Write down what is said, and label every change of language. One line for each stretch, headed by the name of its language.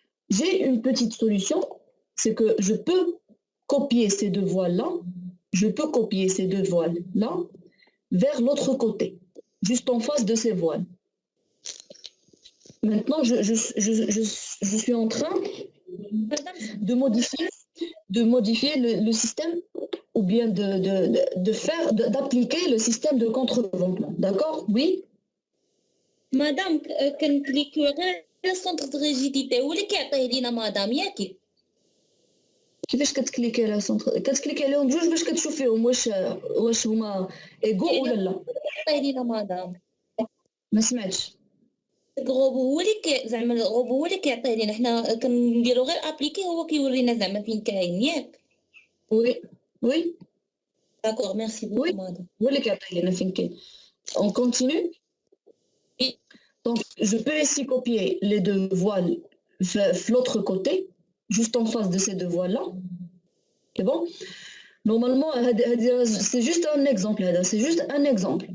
French: J'ai une petite solution, c'est que je peux copier ces deux voiles-là, vers l'autre côté, juste en face de ces voiles. Maintenant, je suis en train de modifier le système ou bien d'appliquer le système de contreventement. D'accord? Oui?
Arabic: Madame, كنكليكيو غير السونتر دو ريجيديتي هو اللي كيعطيه لينا مدام ياكي كيفاش كتكليكي على سونتر كتكليكي عليهم بجوج باش كتشوف فيهم واش هما ايغو ولا لا كيعطيه لينا مدام ما سمعتش الغوبو هو اللي زعما الغوبو هو اللي كيعطيه لينا حنا كنديرو غير ابليكي هو كيورينا زعما فين كاين ياك
French: وي داكور ميرسي بوكو مدام
Arabic: هو اللي كيعطيه لينا فين كاين
French: on continue. Donc, je peux ici copier les deux voiles de l'autre côté, juste en face de ces deux voiles-là. C'est bon? Normalement, c'est juste un exemple.